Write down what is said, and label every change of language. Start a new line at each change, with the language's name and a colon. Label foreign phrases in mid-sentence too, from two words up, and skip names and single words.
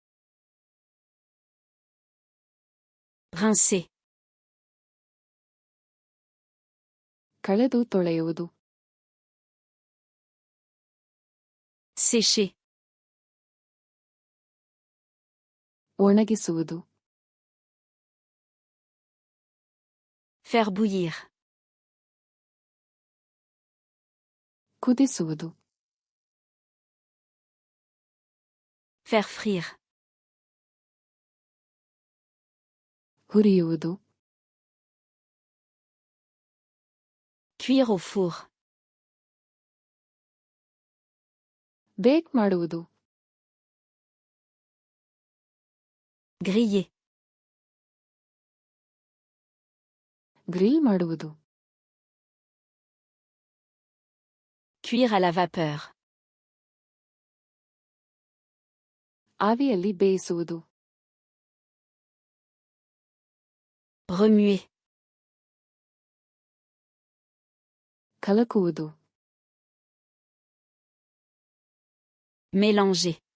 French: Rincer.
Kannada: ಕಳೆದು ತೊಳೆಯುವುದು.
French: Sécher.
Kannada: ಒಣಗಿಸುವುದು.
French: Faire bouillir.
Kannada: ಕುದಿಸುವುದು.
French: Faire frire.
Kannada: ಹುರಿಯುವುದು.
French: Cuire au four.
Kannada: ಬೇಕ್ ಮಾಡುವುದು.
French: Griller.
Kannada: ಗ್ರಿಲ್ ಮಾಡುವುದು.
French: Cuire à la vapeur.
Kannada: ಆವಿಯಲ್ಲಿ ಬೇಯಿಸುವುದು.
French: Remuer.
Kannada: ಕಲಕುವುದು.
French: Mélanger.